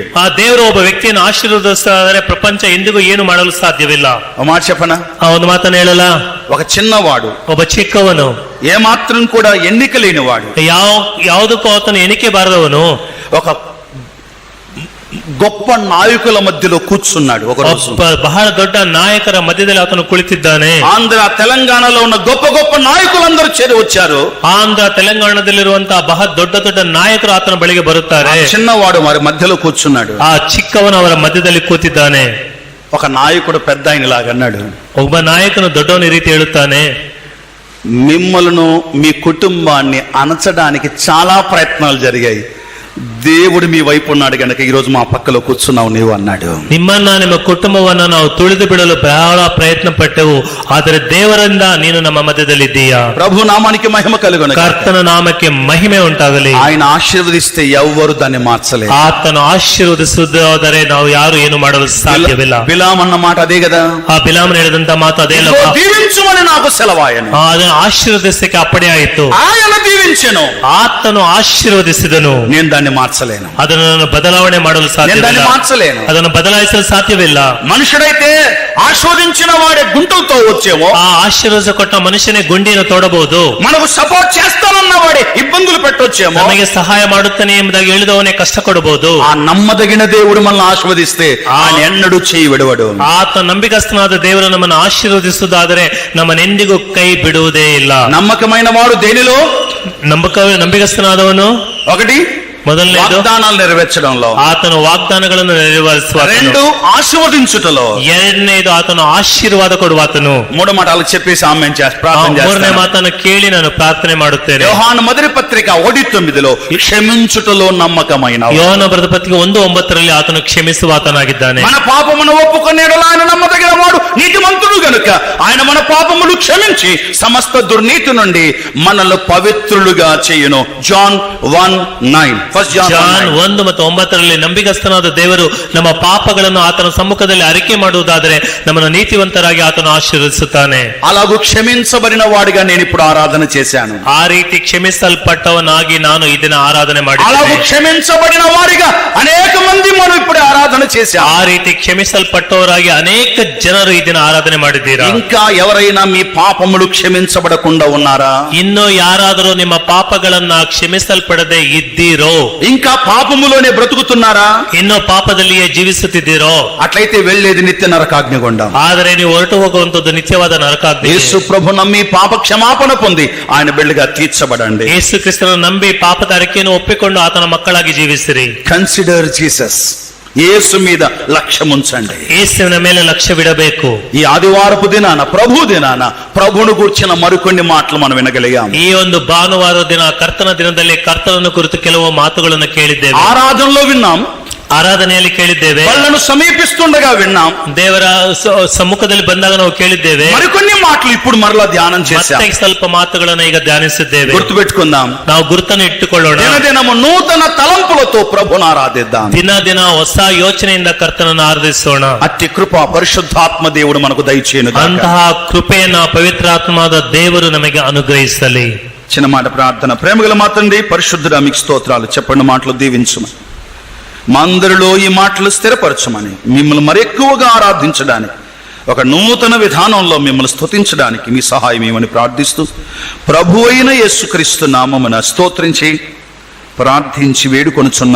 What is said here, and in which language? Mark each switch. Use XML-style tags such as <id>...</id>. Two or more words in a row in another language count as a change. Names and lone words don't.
<kn>ಆ ದೇವರು ಒಬ್ಬ ವ್ಯಕ್ತಿಯನ್ನು ಆಶೀರ್ವದಿಸಿದರೆ ಪ್ರಪಂಚ ಎಂದಿಗೂ ಏನು ಮಾಡಲು ಸಾಧ್ಯವಿಲ್ಲ.</kn> <te>ఒక మాట చెప్పనా?</te> <kn>ಆ ಒಂದು ಮಾತನ್ನು ಹೇಳಲ್ಲ.</kn> <te>ఒక చిన్నవాడు,</te> <kn>ಒಬ್ಬ ಚಿಕ್ಕವನು,</kn> <te>ఏమాత్రం కూడా ఎన్నిక లేనివాడు,</te> <kn>ಯಾವುದಕ್ಕೂ ಆತನು ಎಣಿಕೆ ಬಾರದವನು,</kn> <te>ఒక గొప్ప నాయకుల మధ్యలో కూర్చున్నాడు.</te> <kn>ಬಹಳ ದೊಡ್ಡ ನಾಯಕರ ಮಧ್ಯದಲ್ಲಿ ಆತನು ಕುಳಿತಿದ್ದಾನೆ.</kn> <te>ఆంధ్ర తెలంగాణలో ఉన్న గొప్ప గొప్ప నాయకులందరూ చేరి వచ్చారు.</te> <kn>ಆಂಧ್ರ ತೆಲಂಗಾಣದಲ್ಲಿರುವಂತಹ ಬಹಳ ದೊಡ್ಡ ದೊಡ್ಡ ನಾಯಕರು ಆತನ ಬಳಿಗೆ ಬರುತ್ತಾರೆ.</kn> <te>చిన్నవాడు మరి మధ్యలో కూర్చున్నాడు.</te> <kn>ಆ ಚಿಕ್ಕವನು ಅವರ ಮಧ್ಯದಲ್ಲಿ ಕೂತಿದ್ದಾನೆ.</kn> <te>ఒక నాయకుడు పెద్ద ఆయనలాగా అన్నాడు,</te> <kn>ಒಬ್ಬ ನಾಯಕನು ದೊಡ್ಡವನ ರೀತಿ ಹೇಳುತ್ತಾನೆ,</kn> <te>మిమ్మలను మీ కుటుంబాన్ని అణచడానికి చాలా ప్రయత్నాలు జరిగాయి. దేవుడు మీ వైపు ఉన్నాడు గనక ఈరోజు మా పక్కలో కూర్చున్నావు నీవు అన్నాడు.</te> <kn>ನಿಮ್ಮನ್ನ ನಿಮ್ಮ ಕುಟುಂಬವನ್ನ ನಾವು ತುಳಿದು ಬಿಡಲು ಬಹಳ ಪ್ರಯತ್ನ ಪಟ್ಟೆವು, ಆದರೆ ದೇವರಿಂದ ನೀನು ನಮ್ಮ ಮಧ್ಯದಲ್ಲಿದ್ದೀಯಾ.</kn> <te>ప్రభు నామానికి మహిమ కలుగును.</te> <kn>ಕರ್ತನ ನಾಮಕ್ಕೆ ಮಹಿಮೆ ಉಂಟಾಗಲಿ.</kn> <te>ఆయన ఆశీర్వదిస్తే ఎవ్వరు దాన్ని మార్చలేరు.</te> <kn>ಆತನು ಆಶೀರ್ವದಿಸುವುದಾದರೆ ನಾವು ಯಾರು ಏನು ಮಾಡಲು ಸಾಧ್ಯವಿಲ್ಲ.</kn> <te>బిలాం అన్న మాట అదే కదా.</te> <kn>ಆ ಬಿಲಾಮನ ಹೇಳಿದಂತ ಮಾತು ಅದೇ ಅಲ್ಲ.</kn> <te>దీవించుమని నాకు సెలవాయను.</te> <kn>ಅದನ್ನು ಆಶೀರ್ವದಿಸಕ್ಕೆ ಅಪ್ಪಣೆ ಆಯಿತು.</kn> <te>ఆయన దీవించెను,</te> <kn>ಆತನು ಆಶೀರ್ವದಿಸಿದನು.</kn> <te>నేను దాన్ని మార్చలేను.</te> <kn>ಅದನ್ನು ಬದಲಾವಣೆ ಮಾಡಲು ಸಾಧ್ಯವಿಲ್ಲ.</kn> <te>మార్చలేను.</te> <kn>ಅದನ್ನು ಬದಲಾಯಿಸಲು ಸಾಧ್ಯವಿಲ್ಲ.</kn> <te>మనుషుడైతే ఆశీర్వదించిన వాడే గుంటలతో వచ్చేవో,</te> <kn>ಆ ಆಶೀರ್ವಾದ ಕೊಟ್ಟ ಮನುಷ್ಯನೇ ಗುಂಡಿಯನ್ನು ತೋಡಬಹುದು.</kn> <te>మనకు సపోర్ట్ చేస్తానన్న వాడే ఇబ్బందులు పెట్టొచ్చేమో,</te> <kn>ನಮಗೆ ಸಹಾಯ ಮಾಡುತ್ತಾನೆ ಎಂಬುದಾಗಿ ಹೇಳಿದವನೇ ಕಷ್ಟ ಕೊಡಬಹುದು.</kn> <te>ఆ నమ్మదగిన దేవుడు మనల్ని ఆశీర్వదిస్తే ఆయన ఎన్నడూ చేయి విడవడు.</te> <kn>ಆತ ನಂಬಿಕಸ್ಥನಾದ ದೇವರು ನಮ್ಮನ್ನು ಆಶೀರ್ವದಿಸುವುದಾದರೆ ನಮ್ಮನ್ನೆಂದಿಗೂ ಕೈ ಬಿಡುವುದೇ ಇಲ್ಲ.</kn> <te>నమ్మకమైన వాడు దేనిలో?</te> <kn>ನಂಬಿಕಸ್ಥನಾದವನು</kn> <te>ఒకటి</te> <kn>ಮೊದಲನೇದು</kn> <te>వాగ్దానాలు నెరవేర్చడంలో,</te> <kn>ಆತನು ವಾಗ್ದಾನಗಳನ್ನು ನೆರವೇರಿಸುವ.</kn> <te>రెండు ఆశీర్వదించుటలో,</te> <kn>ಎರಡನೇದು ಆತನು ಆಶೀರ್ವಾದ ಕೊಡುವಾತನು.</kn> <te>మూడు మాటలు చెప్పేసి ఆమె ప్రార్థన</te> <kn>ಮೂರನೇ</kn> <te>చేస్తాను.</te> <kn>ಮಾತನ್ನು ಕೇಳಿ ನಾನು ಪ್ರಾರ್ಥನೆ ಮಾಡುತ್ತೇನೆ.</kn> <te>యోహాను మొదటి పత్రిక 1:9 క్షమించుటలో నమ్మకమైన</te> <kn>ಯೋಹನ ಬರೆದ ಪತ್ರಿಕೆ 1:9 ಆತನು ಕ್ಷಮಿಸುವಾತನಾಗಿದ್ದಾನೆ.</kn> <te>మన పాపమును ఒప్పుకొనేడల ఆయన నమ్మదగిన వాడు నీతిమంతుడు గనుక ఆయన మన పాపములు క్షమించి సమస్త దుర్నీతి నుండి మనల్ని పవిత్రులుగా చేయును. జాన్ 1:9.</te> <kn>ಜಾನ್ 1 ಮತ್ತು 9 ನಂಬಿಗಸ್ತನಾದ ದೇವರು ನಮ್ಮ ಪಾಪಗಳನ್ನು ಆತನ ಸಮ್ಮುಖದಲ್ಲಿ ಅರಿಕೆ ಮಾಡುವುದಾದರೆ ನಮ್ಮನ್ನು ನೀತಿವಂತರಾಗಿ ಆತನು ಆಶೀರ್ವದಿಸುತ್ತಾನೆ.</kn> <te>అలాగూ క్షమించబడిన వాడిగా నేను ఇప్పుడు ఆరాధన చేశాను.</te> <kn>ಆ ರೀತಿ ಕ್ಷಮಿಸಲ್ಪಟ್ಟವನಾಗಿ ನಾನು ಈ ದಿನ ಆರಾಧನೆ</kn> <te>అలాగూ</te> <kn>ಮಾಡಿದ್ದೇನೆ.</kn> <te>క్షమించబడిన వాడిగా అనేక మంది మనం ఇప్పుడు ఆరాధన చేశాం.</te> <kn>ಆ ರೀತಿ ಕ್ಷಮಿಸಲ್ಪಟ್ಟವರಾಗಿ ಅನೇಕ ಜನರು ಈ ದಿನ ಆರಾಧನೆ ಮಾಡಿದ್ದೀರಾ.</kn> <te>ఇంకా ఎవరైనా మీ పాపములు క్షమించబడకుండా ఉన్నారా?</te> <kn>ಇನ್ನು ಯಾರಾದರೂ ನಿಮ್ಮ ಪಾಪಗಳನ್ನ ಕ್ಷಮಿಸಲ್ಪಡದೆ ಇದ್ದೀರೋ,</kn> <te>ఇంకా పాపములోనే బ్రతుకుతున్నారా?</te> <kn>ಇನ್ನು ಪಾಪದಲ್ಲಿಯೇ ಜೀವಿಸುತ್ತಿದ್ದೀರೋ,</kn> <te>అట్లయితే వెళ్ళేది నిత్య నరకాగ్నిగుండం.</te> <kn>ಆದರೆ ನೀವು ಹೊರಟು ಹೋಗುವಂತದ್ದು ನಿತ್ಯವಾದ ನರಕಾಗ್ನಿ.</kn> <te>యేసు ప్రభు నమ్మి పాప క్షమాపణ పొంది ఆయన బిడ్డగా తీర్చబడండి.</te> <kn>ಯೇಸು ಕ್ರಿಸ್ತನ ನಂಬಿ ಪಾಪದ ಅರಿಕೆಯನ್ನು ಒಪ್ಪಿಕೊಂಡು ಆತನ ಮಕ್ಕಳಾಗಿ ಜೀವಿಸಿರಿ.</kn> <en>consider Jesus.</en> <te>యేసు మీద లక్ష్యం ఉంచండి.</te> <kn>ಯೇಸುವಿನ ಮೇಲೆ ಲಕ್ಷ್ಯವಿಡಬೇಕು.</kn> <te>ఈ ఆదివారపు దినాన ప్రభు దినాన ప్రభువును గూర్చిన మరికొన్ని మాటలు మనం వినగలిగాం.</te> <kn>ಈ ಒಂದು ಭಾನುವಾರ ದಿನ ಕರ್ತನ ದಿನದಲ್ಲಿ ಕರ್ತನನ್ನು ಕುರಿತು ಕೆಲವು ಮಾತುಗಳನ್ನು ಕೇಳಿದ್ದೇವೆ.</kn> <te>ఆరాధనలో విన్నాం,</te> <kn>ಆರಾಧನೆಯಲ್ಲಿ ಕೇಳಿದ್ದೇವೆ,</kn> <te>వాళ్ళను సమీపిస్తుండగా విన్నాం,</te> <kn>ದೇವರ ಸಮ್ಮುಖದಲ್ಲಿ ಬಂದಾಗ ನಾವು ಕೇಳಿದ್ದೇವೆ.</kn> <te>మరికొన్ని మాటలు ఇప్పుడు మరలా ధ్యానం చేశాం.</te> <kn>ಮತ್ತೆ ಸ್ವಲ್ಪ ಮಾತುಗಳನ್ನು ಈಗ ಧ್ಯಾನಿಸಿದ್ದೇವೆ.</kn> <te>గుర్తుపెట్టుకుందాం.</te> <kn>ನಾವು ಗುರುತನ್ನು ಇಟ್ಟುಕೊಳ್ಳೋಣ.</kn> <te>దినదినము నూతన తలంపులతో ప్రభువును ఆరాధిద్దాం.</te> <kn>ದಿನ ದಿನ ಹೊಸ ಯೋಚನೆಯಿಂದ ಕರ್ತನನ್ನು ಆರಾಧಿಸೋಣ.</kn> <te>అట్టి కృప పరిశుద్ధాత్మ దేవుడు మనకు దయచేయును.</te> <kn>ಅಂತಹ ಕೃಪೆಯನ್ನ ಪವಿತ್ರಾತ್ಮವಾದ ದೇವರು ನಮಗೆ ಅನುಗ್ರಹಿಸಲಿ.</kn> <te>చిన్న మాట ప్రార్థన. ప్రేమగల మా తండ్రి పరిశుద్ధుడా మీకు స్తోత్రాలు. చెప్పండి మాటలు దీవించమని, మా అందరిలో ఈ మాటలు స్థిరపరచమని, మిమ్మల్ని మరెక్కువగా ఆరాధించడానికి, ఒక నూతన విధానంలో మిమ్మల్ని స్తుతించడానికి మీ సహాయం ఏమని ప్రార్థిస్తూ ప్రభు అయిన యేసుక్రీస్తు నామమున స్తోత్రించి ప్రార్థించి వేడుకొనుచున్నాము తండ్రి.</te>